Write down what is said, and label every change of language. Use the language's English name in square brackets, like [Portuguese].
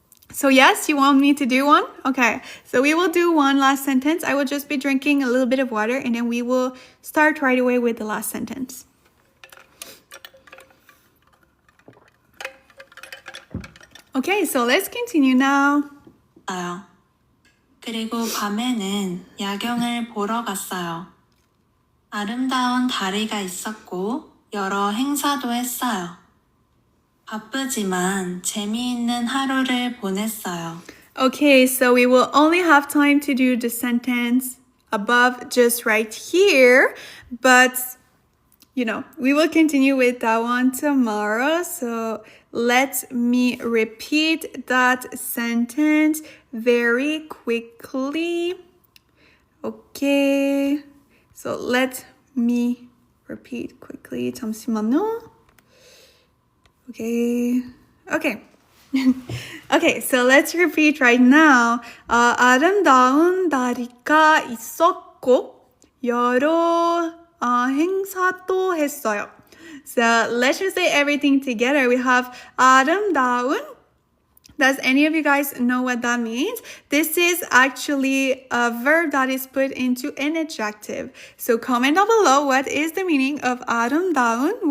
[English] So yes, you want me to do one? Okay, so we will do one last sentence. I will just be drinking a little bit of water, and then we will start right away with the last sentence. Okay, so let's continue now. [Korean] 그리고 밤에는 야경을 보러 갔어요. 아름다운 다리가 있었고 여러 행사도 했어요. 바쁘지만 재미있는 하루를 보냈어요. [English] Okay, so we will only have time to do the sentence above just right here, but we will continue with that one tomorrow. So let me repeat that sentence very quickly. Okay. So let me repeat quickly. [Korean] 잠시만요. [English] Okay. Okay. Okay, so let's repeat right now. [Korean] 아름다운 다리가 있었고 여러 행사도 했어요. [English] So let's just say everything together. We have 아름다운. Does any of you guys know what that means? This is actually a verb that is put into an adjective. So comment down below what is the meaning of 아름다운.